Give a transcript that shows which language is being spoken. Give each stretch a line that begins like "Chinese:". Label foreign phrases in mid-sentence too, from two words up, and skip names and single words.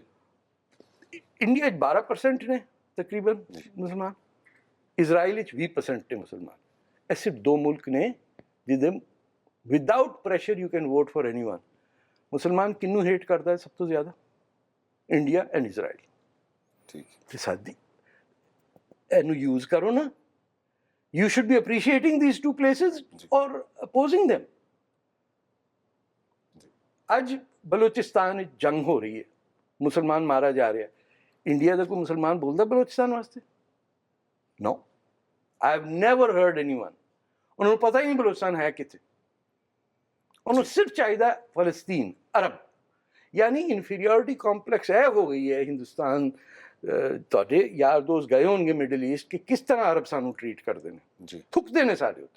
Punjabi: ਇੰਡੀਆ 'ਚ 12% ਨੇ ਤਕਰੀਬਨ ਮੁਸਲਮਾਨ, ਇਜ਼ਰਾਈਲ ਵਿੱਚ 20% ਨੇ ਮੁਸਲਮਾਨ. ਇਹ ਸਿਰਫ 2 ਮੁਲਕ ਨੇ ਜਿਹਦੇ
English: without pressure you can vote for anyone.
Punjabi: ਮੁਸਲਮਾਨ ਕਿਹਨੂੰ ਹੇਟ ਕਰਦਾ ਹੈ ਸਭ ਤੋਂ ਜ਼ਿਆਦਾ? ਇੰਡੀਆ ਐਂਡ ਇਜ਼ਰਾਈਲ. ਠੀਕ. ਤੇ ਸਾਡੀ ਇਹਨੂੰ ਯੂਜ਼ ਕਰੋ ਨਾ.
English: You should be appreciating these two places or opposing them.
Punjabi: ਅੱਜ ਬਲੋਚਿਸਤਾਨ ਵਿੱਚ ਜੰਗ ਹੋ ਰਹੀ ਹੈ, ਮੁਸਲਮਾਨ ਮਾਰਾ ਜਾ ਰਿਹਾ. ਇੰਡੀਆ ਦਾ ਕੋਈ ਮੁਸਲਮਾਨ ਬੋਲਦਾ ਬਲੋਚਿਸਤਾਨ ਵਾਸਤੇ?
English: No. I have never heard anyone.
Punjabi: ਉਹਨਾਂ ਨੂੰ ਪਤਾ ਹੀ ਨਹੀਂ ਬਲੋਚਿਸਤਾਨ ਹੈ ਕਿੱਥੇ. ਉਹਨੂੰ ਸਿਰਫ ਚਾਹੀਦਾ ਫਲਸਤੀਨ, ਅਰਬ. ਯਾਨੀ
English: inferiority complex
Punjabi: ਇਹ ਹੋ ਗਈ ਹੈ ਹਿੰਦੁਸਤਾਨ. ਤੁਹਾਡੇ ਯਾਰ ਦੋਸਤ ਗਏ ਹੋਣਗੇ ਮਿਡਲ ਈਸਟ ਕਿ ਕਿਸ ਤਰ੍ਹਾਂ ਅਰਬ ਸਾਨੂੰ ਟਰੀਟ ਕਰਦੇ ਨੇ ਜੀ. ਥੁੱਕਦੇ ਨੇ ਸਾਡੇ ਉੱਤੇ.